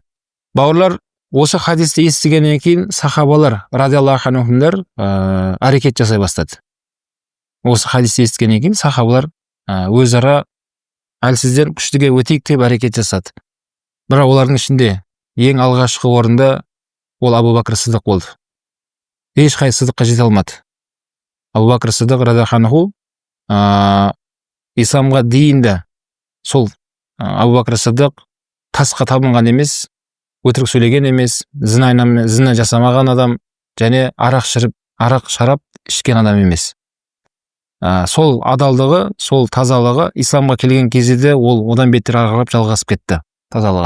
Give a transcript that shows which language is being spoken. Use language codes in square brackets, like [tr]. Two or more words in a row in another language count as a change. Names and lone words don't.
[kk] Бауырлар, осы хадисті естігеннен кейін сахабалар [ar] رضي الله عنهم [kk] әрекет жасай бастады. Осы хадисті естігеннен кейін сахабалар өзара әлсізден күштіге өтейік деп әрекет жасады. Бірақ олардың ішінде ең алғашқы орында ол Абу Бакр Сиддиқ болды. Ешқай Сиддиққа жете алмады. Абу Бакр Сиддиқ [ar] رضي الله عنه [kk] исламға дейін де сол Абу Бакр Сиддиқ тасқа табынған емес, өтірік сөйлеген емес, зина жасамаған адам, және арақ шарап ішкен адам емес. Сол адалдығы, сол тазалығы исламға келген кезде ол одан бетер ары жалғасып кетті тазалығы.